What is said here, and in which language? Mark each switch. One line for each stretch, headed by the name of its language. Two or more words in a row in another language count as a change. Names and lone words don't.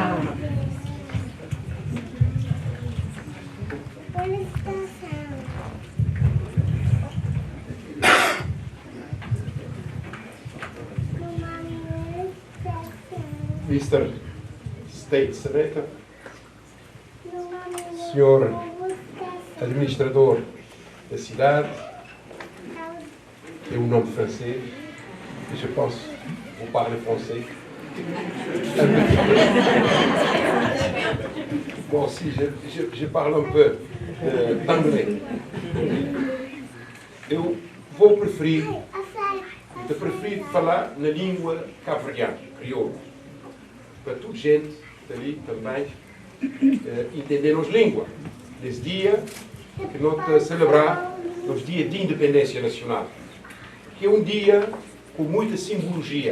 English: Mr. State Senator,
Portuguese: Senhor Administrador da cidade, tem um nome francês, e
French: je pense, vous parlez français. Moi aussi, je parle un peu d'anglais.
Portuguese: Eu vou preferir falar na língua cabo-verdiana, crioulo, para toda gente dali também entender as línguas. Nesse dia que nós celebrar os dias de independência nacional, que é um dia com muita simbologia.